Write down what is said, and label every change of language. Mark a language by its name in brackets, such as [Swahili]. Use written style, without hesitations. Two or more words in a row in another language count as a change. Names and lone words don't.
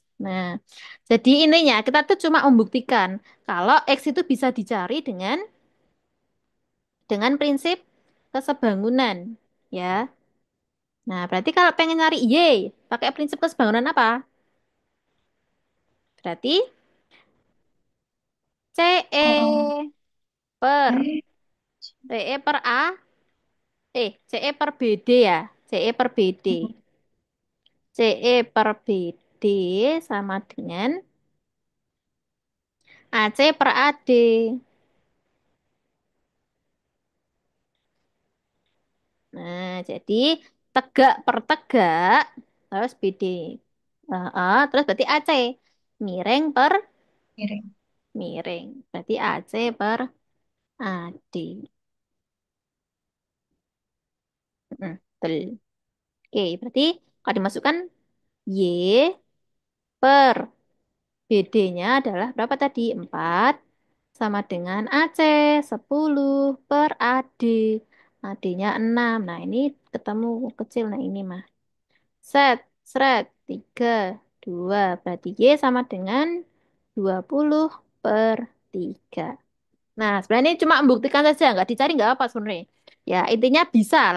[Indonesian] Nah, jadi intinya kita tuh cuma membuktikan kalau X itu bisa dicari dengan prinsip kesebangunan, ya. Nah, berarti kalau pengen nyari Y, pakai prinsip kesebangunan apa? Berarti CE. per Eh, CE per A, CE per BD ya. CE per BD. CE per BD sama dengan AC per AD. Nah, jadi tegak per tegak, terus BD. Terus berarti AC. Miring per miring. miring. Berarti AC per AD. Betul. Oke, berarti kalau dimasukkan Y per BD-nya adalah berapa tadi? 4 sama dengan AC 10 per AD. AD-nya 6. Nah, ini ketemu kecil. Nah, ini mah. Set, seret, 3, 2. Berarti Y sama dengan 20 per 3. Nah, sebenarnya ini cuma membuktikan saja. Nggak dicari nggak apa sebenarnya. Ya, intinya bisa lah.